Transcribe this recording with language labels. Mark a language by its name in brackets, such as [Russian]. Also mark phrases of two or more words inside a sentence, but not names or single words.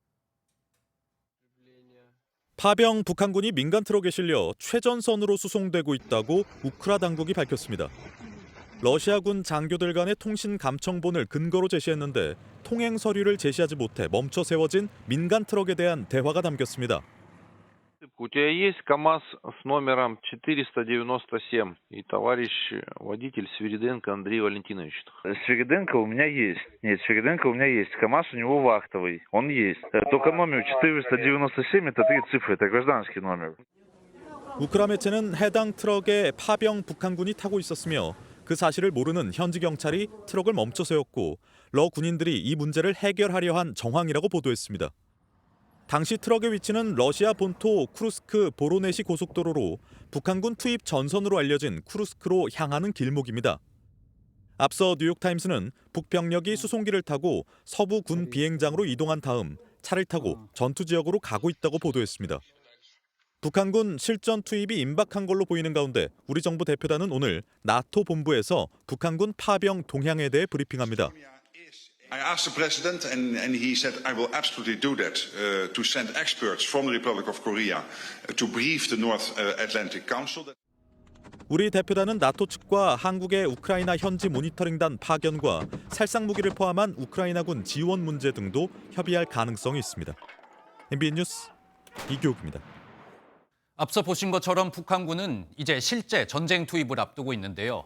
[Korean] 파병 북한군이 민간 트럭에 실려 최전선으로 수송되고 있다고 우크라 당국이 밝혔습니다. 러시아군 장교들 간의 통신 감청본을 근거로 제시했는데 통행 서류를 제시하지 못해 멈춰 세워진 민간 트럭에 대한 대화가 담겼습니다. [Russian] У тебя есть КАМАЗ с номером 497, и товарищ водитель Свириденко Андрей Валентинович. Свириденко у меня есть. Нет, Свириденко у меня есть. КАМАЗ у него вахтовый. Он есть. Только номер 497 это 3 цифры, это гражданский номер. [Korean] 우크라 매체는 해당 트럭에 파병 북한군이 타고 있었으며 그 사실을 모르는 현지 경찰이 트럭을 멈춰 세웠고 러 군인들이 이 문제를 해결하려 한 정황이라고 보도했습니다. 당시 트럭의 위치는 러시아 본토 쿠르스크 보로네시 고속도로로 북한군 투입 전선으로 알려진 쿠르스크로 향하는 길목입니다. 앞서 뉴욕타임스는 북병력이 수송기를 타고 서부 군 비행장으로 이동한 다음 차를 타고 전투 지역으로 가고 있다고 보도했습니다. 북한군 실전 투입이 임박한 걸로 보이는 가운데 우리 정부 대표단은 오늘 나토 본부에서 북한군 파병 동향에 대해 브리핑합니다. [English] I asked the president, and he said, I will absolutely do that, to send experts from the Republic of Korea to brief the North Atlantic Council. [Korean] 우리 대표단은 나토 측과 한국의 우크라이나 현지 모니터링단 파견과 살상 무기를 포함한 우크라이나군 지원 문제 등도 협의할 가능성이 있습니다. MBN 뉴스 이규옥입니다. 앞서 보신 것처럼 북한군은 이제 실제 전쟁 투입을 앞두고 있는데요.